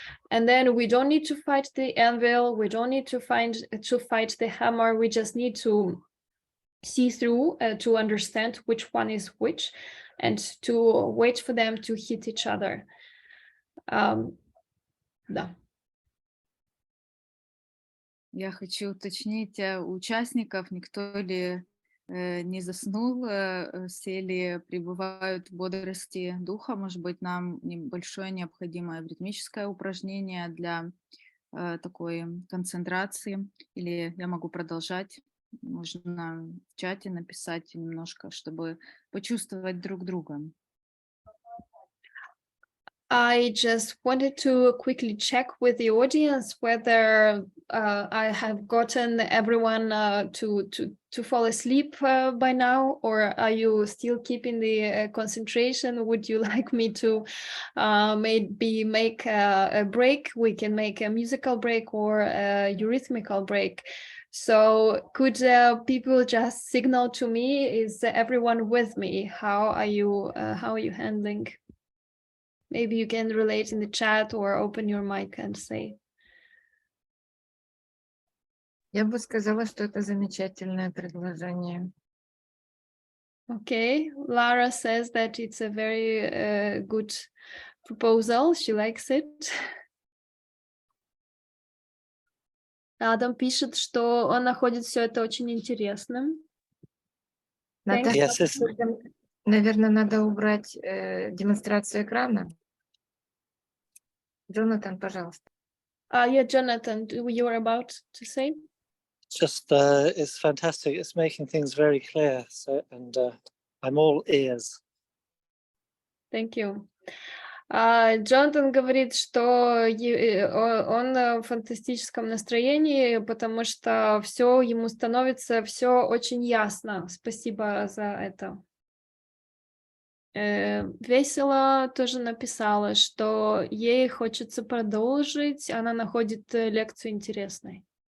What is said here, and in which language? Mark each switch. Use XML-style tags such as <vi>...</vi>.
<en>And then we don't need to fight the anvil, we don't need to fight the hammer, we just need to see through to understand which one is which and to wait for them to hit each other.</en> <ru>Да. Я хочу уточнить у участников, никто ли не заснул, все ли пребывают в бодрости духа. Может быть, нам небольшое необходимое ритмическое упражнение для такой концентрации, или я могу продолжать. Можно в чате написать немножко, чтобы почувствовать друг друга.</ru> <en>I just wanted to quickly check with the audience whether I have gotten everyone to fall asleep by now, or are you still keeping the concentration? Would you like me to maybe make a break? We can make a musical break or a eurythmical break. So could people just signal to me, is everyone with me? How are you handling? maybe you can relate in the chat or open your mic and say.</en> <ru>Я бы сказала, что это замечательное предложение.</ru> <en>Okay, Lara says that it's a very good proposal. She likes it.</en> <ru>Адам пишет, что он находит все это очень интересным. Наталья,</ru> <en>Yes, it's,</en> <ru>наверное, надо убрать демонстрацию экрана. Джонатан, пожалуйста.</ru> <en>Yeah, Jonathan, you were about to say? just it's fantastic. It's making things very clear. So, and I'm all ears. Thank you.</en> <ru>Джонатан говорит, что он в фантастическом настроении, потому что все ему становится все очень ясно. Спасибо за это. Весело тоже написала, что ей хочется продолжить, она находит лекцию интересной.</ru>